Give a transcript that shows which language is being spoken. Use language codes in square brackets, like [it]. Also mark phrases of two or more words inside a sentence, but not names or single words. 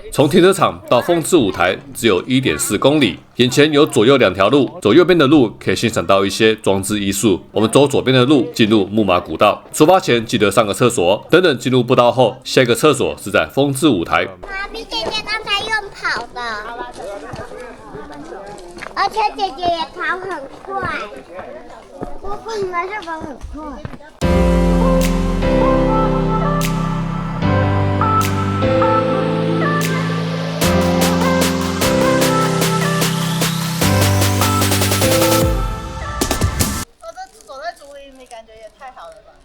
[zh] 從停車場到風之舞台只有1.4公里，眼前有左右2條路，走右邊的路可以欣賞到一些裝置藝術。我們走左邊的路進入木馬古道，出發前記得上個廁所。等等進入步道後，下一個廁所是在風之舞台。媽咪姐姐剛才用跑的，而且姐姐也跑很快，我本來就跑很快。感觉也太好了吧？